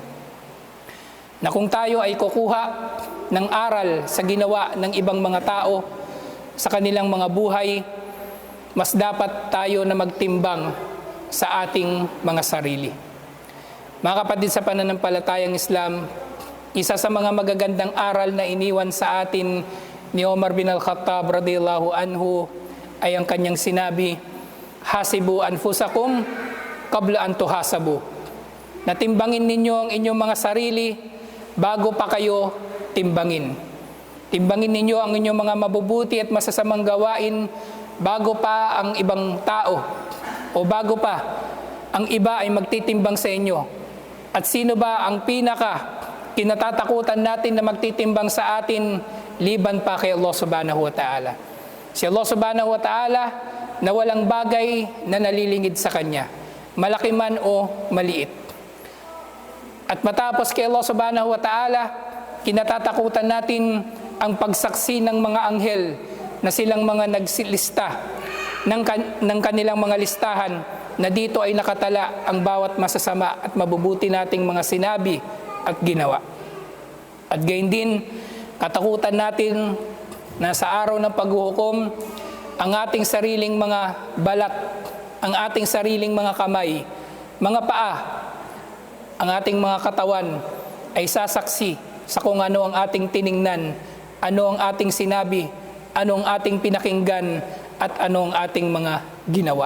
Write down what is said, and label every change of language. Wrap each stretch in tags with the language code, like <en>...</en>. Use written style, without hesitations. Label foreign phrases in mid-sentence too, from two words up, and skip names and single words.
<tl>Na kung tayo ay kukuha ng aral sa ginawa ng ibang mga tao sa kanilang mga buhay, mas dapat tayo na magtimbang sa ating mga sarili. Mga kapatid, sa pananampalatayang Islam, Isa sa mga magagandang aral na iniwan sa atin ni Omar bin Al-Khattab</tl> <ar>رضي الله عنه</ar> <tl>ay ang kanyang sinabi,</tl> <ar>حاسبوا أنفسكم قبل أن تحاسبوا.</ar> <tl>Natimbangin ninyo ang inyong mga sarili bago pa kayo timbangin. Timbangin ninyo ang inyong mga mabubuti at masasamang gawain bago pa ang ibang tao o bago pa ang iba ay magtitimbang sa inyo. At sino ba ang pinaka kinatatakutan natin na magtitimbang sa atin liban pa kay Allah</tl> <ar>سبحانه وتعالى?</ar> <tl>Si Allah</tl> <ar>سبحانه وتعالى</ar> <tl>na walang bagay na nalilingid sa Kanya, malaki man o maliit. At matapos kay Allah</tl> <ar>سبحانه وتعالى,</ar> <tl>kinatatakutan natin ang pagsaksi ng mga anghel na silang mga nagsilista ng kanilang mga listahan na dito ay nakatala ang bawat masasama at mabubuti nating mga sinabi at ginawa. At gayon din, katakutan natin na sa araw ng paghuhukom, ang ating sariling mga balat, ang ating sariling mga kamay, mga paa, ang ating mga katawan ay sasaksi sa kung ano ang ating tiningnan, ano ang ating sinabi, ano ang ating pinakinggan, at ano ang ating mga ginawa.</tl>